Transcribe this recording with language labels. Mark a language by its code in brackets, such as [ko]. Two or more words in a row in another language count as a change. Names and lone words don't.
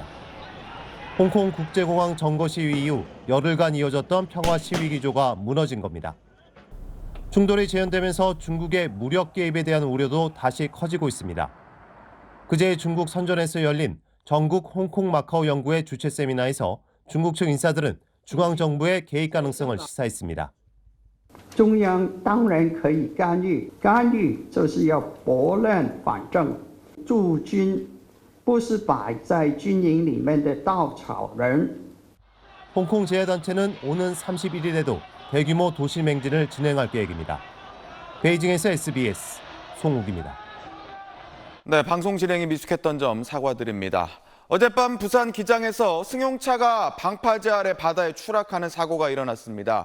[ko] 홍콩 국제공항 점거 시위 이후 열흘간 이어졌던 평화 시위 기조가 무너진 겁니다. 충돌이 재현되면서 중국의 무력 개입에 대한 우려도 다시 커지고 있습니다. 그제 중국 선전에서 열린 전국 홍콩 마카오 연구회 주최 세미나에서 중국 측 인사들은 중앙정부의 개입 가능성을 시사했습니다. [zh] 中央当然可以干预，干预就是要拨乱反正。驻军不是摆在军营里面的稻草人。 [ko] 홍콩 재해단체는 오는 31일에도 대규모 도시 맹진을 진행할 계획입니다. 베이징에서 SBS 송욱입니다. 네, 방송 진행이 미숙했던 점 사과드립니다. 어젯밤 부산 기장에서 승용차가 방파제 아래 바다에 추락하는 사고가 일어났습니다.